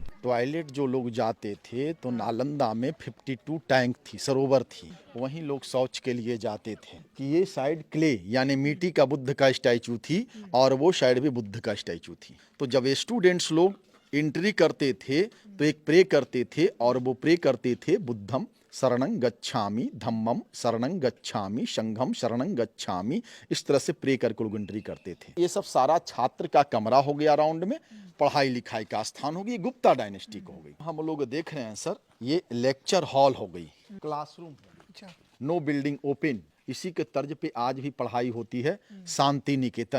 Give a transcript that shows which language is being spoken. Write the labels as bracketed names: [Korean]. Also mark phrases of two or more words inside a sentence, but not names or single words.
[Hindi] टॉयलेट जो लोग जाते थे तो नालंदा में 52 टैंक थी, सरोवर थी, वहीं लोग शौच के लिए जाते थे। कि ये [English] side clay [Hindi] यानी मिट्टी का बुद्ध का स्टैचू थी और वो साइड भी बुद्ध का स्टैचू थी। तो जब स्टूडेंट्स लोग एंट्री करते थे तो एक प्रे करते थे और वो प्रे करते थे [Pali] बुद्धम शरणं गच्छामि, धम्मम शरणं गच्छामि, संघम शरणं गच्छामि। [Hindi] इस तरह से प्रे करके लोग एंट्री करते थे। ये सब सारा छात्र का कमरा हो गया, राउंड में पढ़ाई लिखाई का स्थान हो गई, गुप्ता डायनेस्टी को हो गई। हम लोग देख रहे हैं सर ये [English] lecture hall [Hindi] हो गई, [English] classroom, no building open. [Hindi] इसी के तर्ज पे आज भी पढ़ाई होती है, शांति निकेतन।